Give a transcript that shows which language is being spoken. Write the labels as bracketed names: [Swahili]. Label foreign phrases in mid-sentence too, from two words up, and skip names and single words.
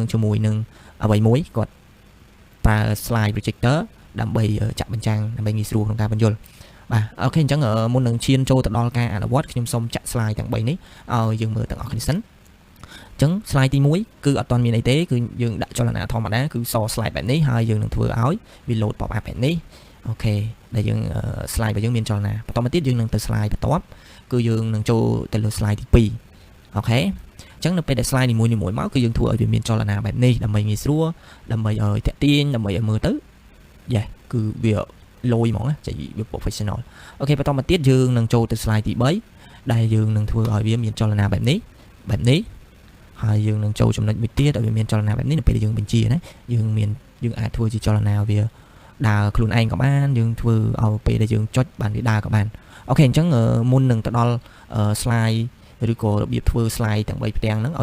[Khmer] ជាមួយនឹងអ្វីមួយគាត់ប្រើ [English] slide projector [Khmer] ដើម្បីចាក់បញ្ចាំងដើម្បីងាយស្រួលក្នុងការបញ្យល់បាទអូខេអញ្ចឹងមុននឹងឈានចូលទៅដល់ការអនុវត្តខ្ញុំសូមចាក់ slide ទាំង3នេះឲ្យយើងមើលទាំងអស់គ្នាសិនអញ្ចឹង slide ទី1គឺអត់ទាន់មានអីទេគឺយើងដាក់ ចលនាធម្មតាគឺស slide បែបនេះហើយយើងនឹងធ្វើឲ្យវា [English] load pop up [Khmer] បែបនេះអូខេដែលយើង slide របស់យើងមានចលនាបន្តមកទៀតយើងនឹងទៅ slide បន្ទាប់គឺយើងនឹង ចូលទៅលើ slide ទី2អូខេអញ្ចឹងនៅពេលដែល slide នីមួយៗមកគឺយើងធ្វើឲ្យវាមានចលនាបែបនេះដើម្បីងាយស្រួលដើម្បីឲ្យតាក់ទាញដើម្បី ឲ្យមើលទៅយ៉ាគឺវាលយហ្មងចេះវា professional អូខេបន្តមកទៀតយើងនឹងចូលទៅ slide ទី3ដែលយើងនឹងធ្វើឲ្យវាមានចលនាបែបនេះហើយយើងនឹងចូលចំណុចមួយទៀតឲ្យវាមានចលនាបែបនេះនៅពេលដែលយើងបញ្ជាណាយើងអាចធ្វើជាចលនាវាដើរខ្លួនឯងក៏បានយើងធ្វើឲ្យពេលដែលយើងចុចបានវាដើរក៏បានអូខេអញ្ចឹងមុននឹងទៅដល់ slide ឬក៏របៀបធ្វើ slide ទាំង3ផ្ទាំងហ្នឹងឲ្យ